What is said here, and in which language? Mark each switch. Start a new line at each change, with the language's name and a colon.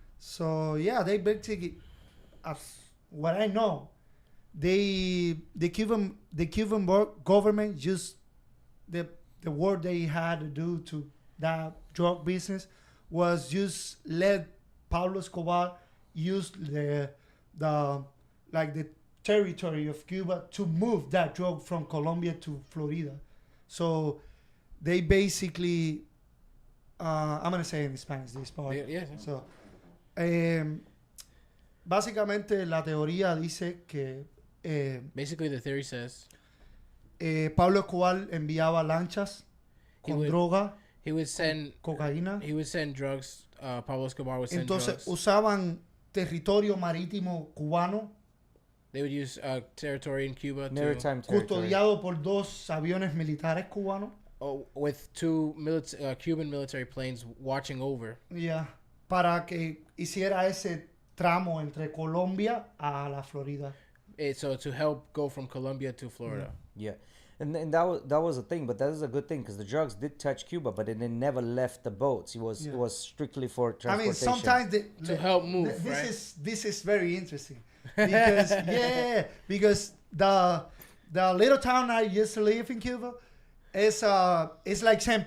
English: So yeah, they basically, as what I know, the Cuban government just the work they had to do to that drug business was just let Pablo Escobar use the territory of Cuba to move that drug from Colombia to Florida. So they basically, I'm gonna say in Spanish this part. yeah.
Spanish: So, básicamente la teoría dice que
English: Basically, the theory says
Spanish: Pablo Escobar enviaba lanchas con
English: would-
Spanish: droga,
English: he would send
Spanish: cocaína.
English: he would send drugs. Pablo Escobar would send
Spanish: Entonces
English: drugs.
Spanish: usaban territorio marítimo cubano
English: They would use territory in Cuba Maritime territory.
Spanish: custodiado por dos aviones militares cubanos.
English: with two Cuban military planes watching over.
Spanish: Yeah, para que hiciera ese tramo entre Colombia a la Florida.
English: So to help go from Colombia to Florida. Yeah, and that was a thing, but that is a good thing because the drugs did touch Cuba, but it never left the boats. It was strictly for I transportation. mean, sometimes To help move, this is very interesting because because the little town I used to live in Cuba is it's like St.